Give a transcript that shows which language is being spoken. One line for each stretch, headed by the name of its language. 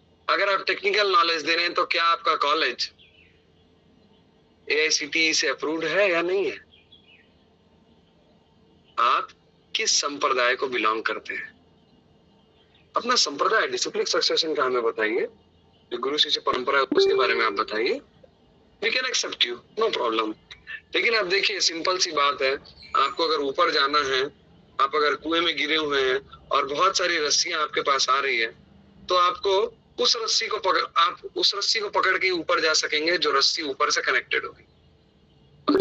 Hindi: अगर आप technical knowledge दे रहे हैं तो क्या आपका कॉलेज AICTE से अप्रूव्ड है या नहीं है? आप किस संप्रदाय को बिलोंग करते हैं? अपना संप्रदाय डिसिप्लिन सक्सेशन का हमें बताइए, जो गुरु शिष्य परंपरा है उसके बारे में आप बताइए।
English: We can accept you, no problem।
Hindi: लेकिन आप देखिए, सिंपल सी बात है, आपको अगर ऊपर जाना है, आप अगर कुएं में गिरे हुए हैं और बहुत सारी रस्सियां आपके पास आ रही है, तो आपको उस रस्सी को पकड़ के ऊपर जा सकेंगे जो रस्सी ऊपर से कनेक्टेड होगी।